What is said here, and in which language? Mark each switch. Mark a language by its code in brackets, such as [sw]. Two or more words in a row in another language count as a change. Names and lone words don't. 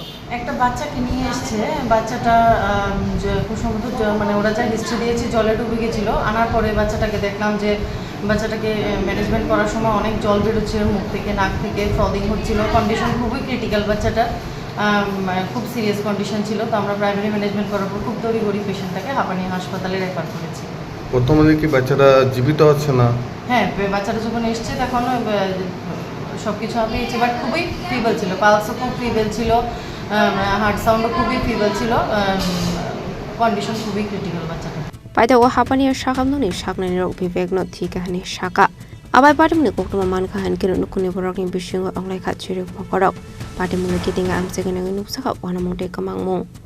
[bn] একটা বাচ্চাকে নিয়ে এসেছে বাচ্চাটা খুব সম্ভবত মানে ওরা যা হিস্ট্রি দিয়েছে জলে ডুবে গেছিল আনার পরে বাচ্চাটাকে দেখলাম যে বাচ্চাটাকে ম্যানেজমেন্ট করার সময় অনেক জল বেরোচ্ছিল মুখ থেকে নাক থেকে ফ্রদিং হচ্ছিল কন্ডিশন খুবই ক্রিটিক্যাল বাচ্চাটা খুব সিরিয়াস কন্ডিশন ছিল তো আমরা [en] primary management [bn] করার পর খুব তড়িঘড়ি পেশেন্টটাকে হাঁপানি হাসপাতালে রেফার করেছি প্রথমে কি বাচ্চাটা জীবিত আছে না হ্যাঁ বাচ্চাটা যখন এসছে তখন সব কিছু পেয়েছে বাট খুবই ফিবল ছিল পালসও খুব ফিবল ছিল [en] heart sound-o [bn] খুবই ফিবল ছিল কন্ডিশন খুবই ক্রিটিক্যাল বাচ্চাটা [trp] paithago hapani shakamnoni shaknani rok Bibek no thikahani shaka abai patimni koktuma man kahan kino nukuni borokni bisingo onglai kha chiri mokorok patimuni kitinga amsegena nuksaka wanamongte kamangmung